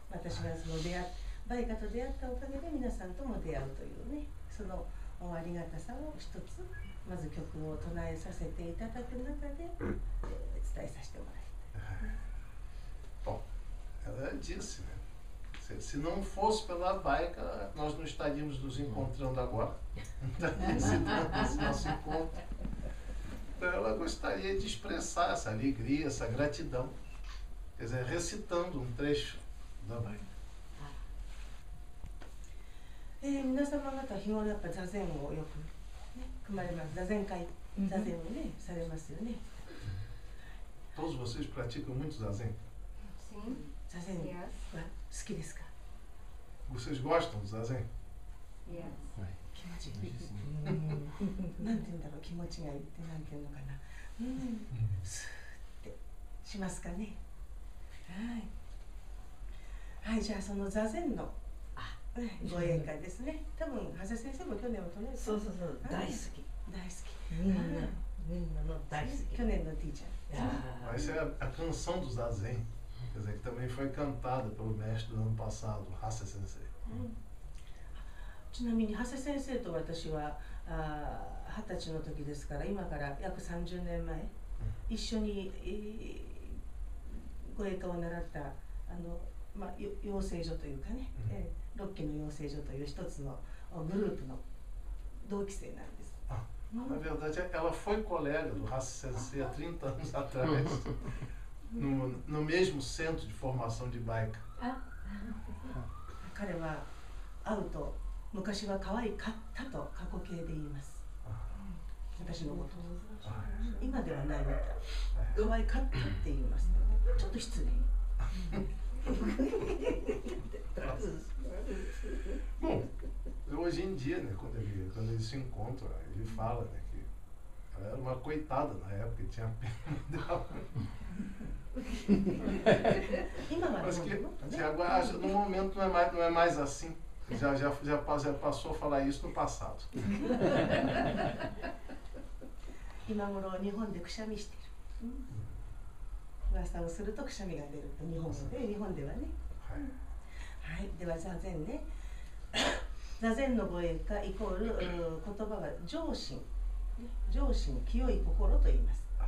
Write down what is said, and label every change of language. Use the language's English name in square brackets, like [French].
[Japanese] 私がそのバイカと出会ったおかげで皆さんとも出会うというね、そのありがたさを一つまず曲を唱えさせていただく中で、伝えさせてもらいたい。 [Portuguese] Bom, ela disse, né? Se não fosse pela Baika, nós não estaríamos nos encontrando agora. Não estaríamos dando esse nosso encontro. Então ela gostaria de expressar essa alegria, essa gratidão, quer dizer, recitando um trecho da Baika. [Japanese] 皆様方日頃やっぱ座禅をよく、ね、組まれます。座禅会、座禅をね、されますよね。 [Portuguese] Todos vocês praticam muito zazen? Sim. [Japanese] 座禅は好きですか？ [Portuguese] Vocês gostam do zazen? [English] Yes. [Japanese] 気持ちいい。なんて言うんだろう、気持ちがいいってなんて言うのかな。スーってしますかね。はい。はい、じゃあその座禅のご縁会ですね。多分長谷先生も去年は唱えた。そうそうそう、大好き。大好き。みんなの大好き。去年のティーチャー。 [Portuguese] Essa é a canção do zazen, quer dizer, que também foi cantada pelo mestre do ano passado, Hase Sensei. [Japanese] ちなみに長谷先生と私は20歳の時ですから今から約30年前、一緒に、護衛科を習った養成所というかね、6期の養成所という一つのグループの同期生なんです。 [Portuguese] Na verdade, ela foi colega do Hase Sensei há 30 anos atrás, no mesmo centro de formação de Baika. [Japanese] 彼は会うと昔は可愛かったと過去形で言います。私のこと今ではないみたい。可愛かったって言いますのでちょっと失礼。 [Portuguese] Bom, hoje em dia, né, quando eles se encontram, ele fala, né, que ela era uma coitada na época, ele tinha pena dela. Mas que agora, no momento não é mais assim. Já passou a falar isso no passado. [Japanese] 今頃日本でくしゃみしてる、噂をするとくしゃみが出ると日本ではね。はい、では座禅ね。座禅の語彙化イコール言葉は上心、上心、清い心と言います。